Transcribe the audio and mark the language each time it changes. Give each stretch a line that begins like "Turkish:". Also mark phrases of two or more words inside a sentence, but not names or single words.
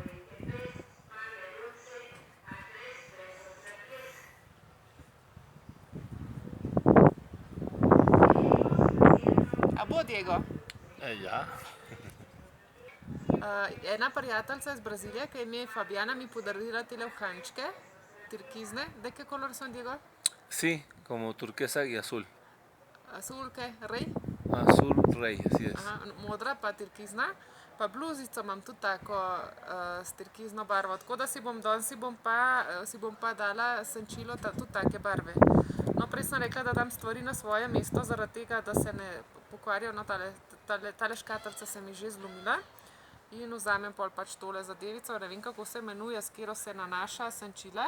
Slovenian: A bo, Diego? Ja. Ena prijateljica iz Brazilije, ki je ime Fabiana, mi podarila tele uhančke, turkizne.
Spanish: ¿De qué color son, Diego? Sí, como turquesa y azul. Azul, ¿qué? Rey? Azul rey, así es.
Slovenian: Aha, modra pa turkizna. Pa bluzico imam tudi tako s turkizno barvo. Tako da si bom pa dala senčilo tudi take barve. No, prej sem rekla, da dam stvari na svoje mesto, zaradi tega, da se ne pokvarijo. No, tale škatlica se mi že zlomila. In vzamem pol pač tole zadevico, ne vem, kako se imenuje, s katero se nanaša senčila.